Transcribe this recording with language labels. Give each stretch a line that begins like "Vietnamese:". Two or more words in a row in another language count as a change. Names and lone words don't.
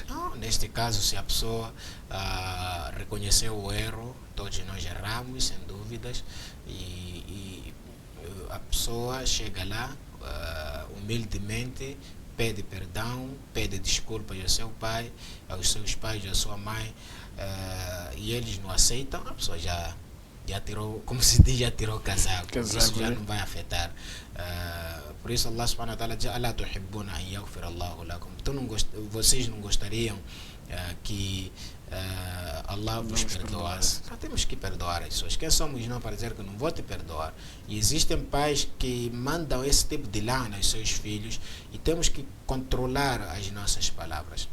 Portuguese: Não, neste caso, se a pessoa reconheceu o erro, todos nós erramos, sem dúvidas, e a pessoa chega lá humildemente, pede perdão, pede desculpas ao seu pai, aos seus pais, à sua mãe, e eles não aceitam, a pessoa já tirou, como se diz, já tirou o casaco. Isso já não vai afetar. Por isso
Arabic: الله سبحانه وتعالى
Portuguese: diz,
Arabic: "ألا تحبون أن يغفر الله لكم."
Portuguese: Vocês não gostariam que Allah vos perdoasse? Temos que perdoar as pessoas. Quem somos nós para dizer que não vou te perdoar? E existem pais que mandam esse tipo de lana aos seus filhos, e temos que controlar as nossas palavras.